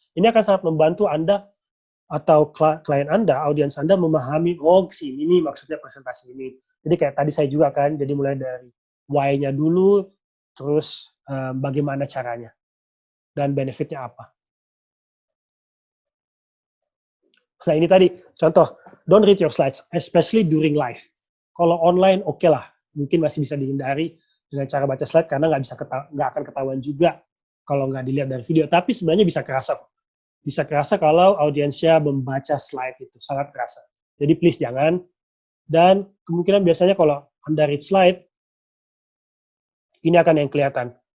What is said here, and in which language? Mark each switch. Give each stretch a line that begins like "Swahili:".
Indonesian: Ini akan sangat membantu Anda atau klien Anda, audiens Anda memahami, oh sini nih maksudnya presentasi ini. Jadi kayak tadi saya juga kan, jadi mulai dari why-nya dulu, terus bagaimana caranya, dan benefit-nya apa. Nah ini tadi, contoh,
English: don't read your slides, especially during live.
Indonesian: Kalau online, oke lah, mungkin masih bisa dihindari dengan cara baca slide, karena nggak akan ketahuan juga kalau nggak dilihat dari video. Tapi sebenarnya bisa kerasa kok. Bisa kerasa kalau audiensnya membaca slide itu, sangat kerasa. Jadi please jangan. Dan kemungkinan biasanya kalau Anda read slide, ini akan yang kelihatan.